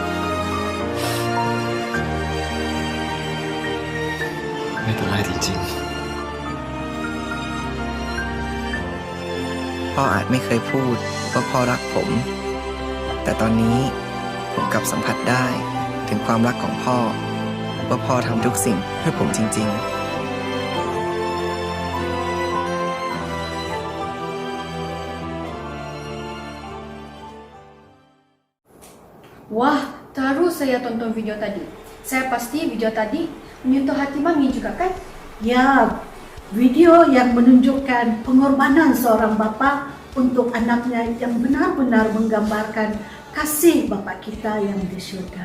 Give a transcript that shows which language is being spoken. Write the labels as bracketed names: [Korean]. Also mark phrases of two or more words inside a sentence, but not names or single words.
[Thai] ไม่เป็นไรจริงๆ พ่ออาจไม่เคยพูดว่าพ่อรักผม แต่ตอนนี้ผมกลับสัมผัสได้ถึงความรักของพ่อ ว่าพ่อทำทุกสิ่งเพื่อผมจริงๆ [Malay] Wah, terharu saya tonton video tadi. Saya pasti video tadi menyentuh hati Mami juga kan? Ya, video yang menunjukkan pengorbanan seorang bapa untuk anaknya yang benar-benar menggambarkan kasih bapa kita yang di surga.